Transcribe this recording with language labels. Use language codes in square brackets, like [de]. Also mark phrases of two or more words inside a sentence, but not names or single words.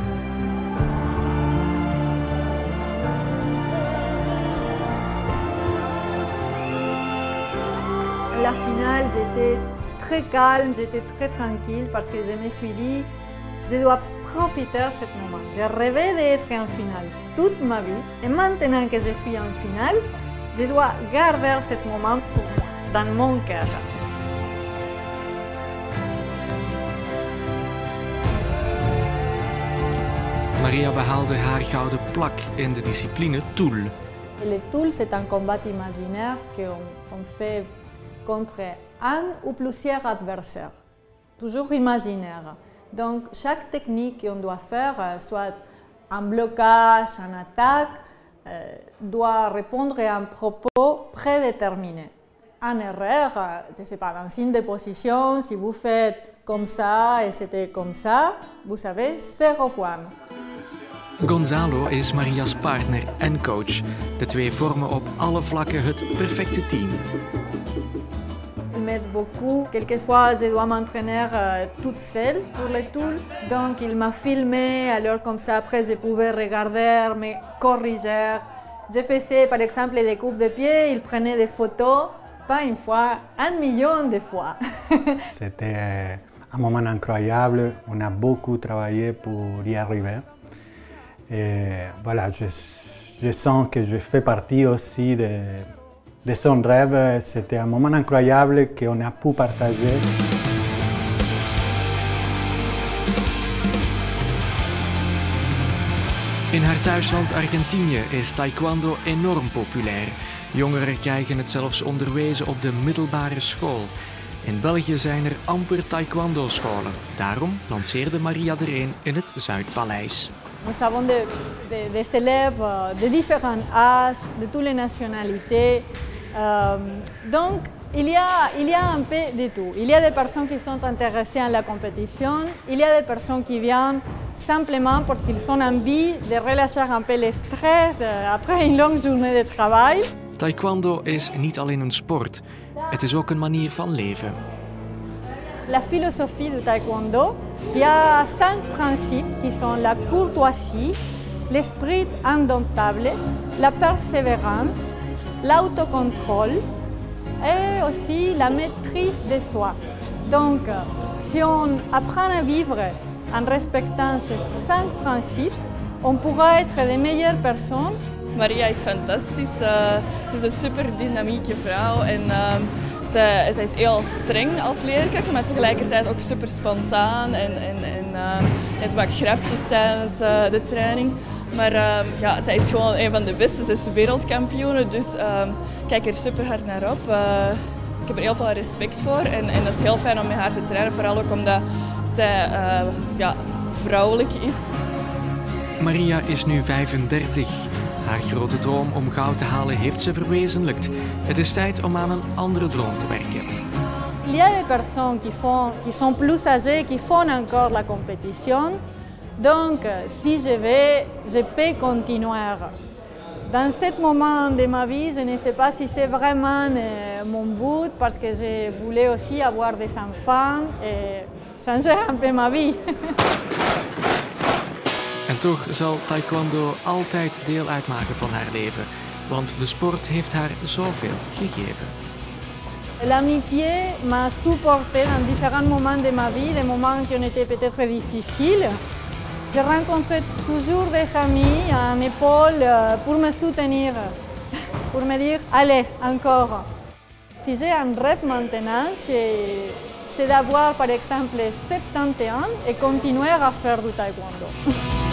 [fr] La finale, j'étais très calme, j'étais très tranquille parce que je me suis dit, je dois profiter de ce moment. J'ai rêvé d'être en finale toute ma vie et maintenant que je suis en finale, je dois garder ce moment pour moi, dans mon cœur. [nl] Maria behaalde haar gouden plak in de discipline Toul. [fr] Le Toul, c'est un combat imaginaire qu'on fait contre un ou plusieurs adversaires, toujours imaginaire. Donc chaque technique qu'on doit faire, soit un blocage, une attaque, doit répondre à un propos prédéterminé. En erreur, je ne sais pas, dans signe de position, si vous faites comme ça et c'était comme ça, vous avez 0 point. [nl] Gonzalo is Maria's partner en coach. De twee vormen op alle vlakken het perfecte team. [fr] Il m'aide beaucoup. Quelquefois, je dois m'entraîner toute seule pour les Toul. Donc, il m'a filmé. Alors, comme ça, après, je pouvais regarder, me corriger. Je faisais, par exemple, des coupes de pied. Il prenait des photos. Pas une fois, 1 million de fois. C'était un moment incroyable. On a beaucoup travaillé pour y arriver. Et voilà, je sens que je fais partie aussi de son rêve. C'était un moment incroyable qu'on a pu partager. [nl] In haar thuisland Argentinië is taekwondo enorm populair. Jongeren krijgen het zelfs onderwezen op de middelbare school. In België zijn er amper taekwondo-scholen. Daarom lanceerde Maria er een in het Zuidpaleis. [fr] Nous avons des élèves de différents âges, de toutes les nationalités. Donc, il y a un peu de tout. Il y a des personnes qui sont intéressées à la compétition. Il y a des personnes qui viennent simplement parce qu'ils ont envie de relâcher un peu le stress après une longue journée de travail. [nl] Taekwondo is niet alleen een sport, het is ook een manier van leven. [fr] La philosophie du taekwondo, qui a 5 principes qui sont la courtoisie, l'esprit indomptable, la persévérance, l'autocontrôle et aussi la maîtrise de soi. Donc, si on apprend à vivre en respectant ces 5 principes, on pourra être de meilleures personnes. [nl] Maria is fantastisch. Ze is een super dynamieke vrouw en zij is heel streng als leerkracht, maar tegelijkertijd ook super spontaan en ze maakt grapjes tijdens de training. Maar ja, zij is gewoon een van de beste, ze is wereldkampioene, dus ik kijk er super hard naar op. Ik heb er heel veel respect voor en dat is heel fijn om met haar te trainen, vooral ook omdat zij ja, vrouwelijk is. Maria is nu 35. Haar grote droom om goud te halen heeft ze verwezenlijkt. Het is tijd om aan een andere droom te werken. [fr] Il y a des personnes qui sont plus âgées, qui font encore la compétition. Donc, si je veux, je peux continuer. Dans ce moment de ma vie, je ne sais pas si c'est vraiment mon but, parce que je voulais aussi avoir des enfants et changer un peu ma vie. [nl] En toch zal taekwondo altijd deel uitmaken van haar leven, want de sport heeft haar zoveel gegeven. [fr] L'amitié m'a supporté dans différents moments de ma vie, des moments qui ont été peut-être difficiles. J'ai rencontré toujours des amis, un épaule pour me soutenir, pour me dire allez, encore. Si j'ai un rêve maintenant, c'est d'avoir par exemple 70 ans et continuer à faire du taekwondo.